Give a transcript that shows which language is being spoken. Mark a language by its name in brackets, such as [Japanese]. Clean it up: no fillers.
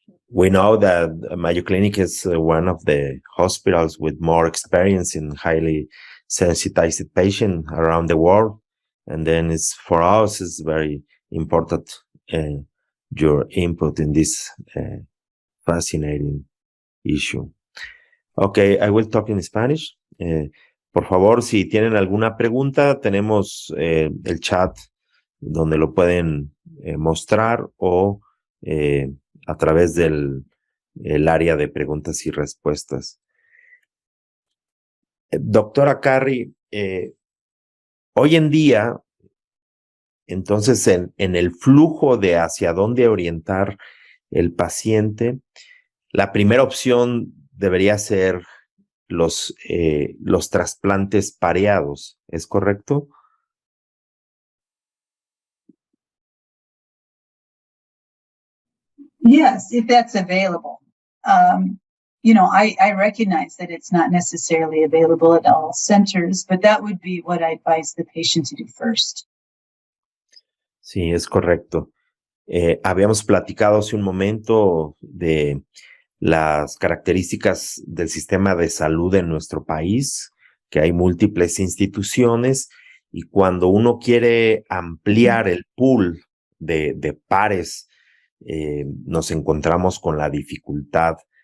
[English] We know that Mayo Clinic is one of the hospitals with more experience in highly sensitized patients around the world. And then for us, it's very important your input in this fascinating issue. Okay, I will talk in Spanish. [Spanish] Por favor, si tienen alguna pregunta, tenemos el chat donde lo pueden mostrar o a través del área de preguntas y respuestas. Doctora CARRIE, hoy en día, entonces, en el flujo de hacia dónde orientar el paciente, la primera opción debería ser los trasplantes pareados, ¿es correcto? [English] Yes, if that's available. I recognize that it's not necessarily available at all centers, but that would be what I advise the patient to do first. [Spanish] Sí, es correcto. Habíamos platicado hace un momento de las características del sistema de salud en nuestro país, que hay múltiples instituciones, y cuando uno quiere ampliar el pool de pares, nos encontramos con la dificultad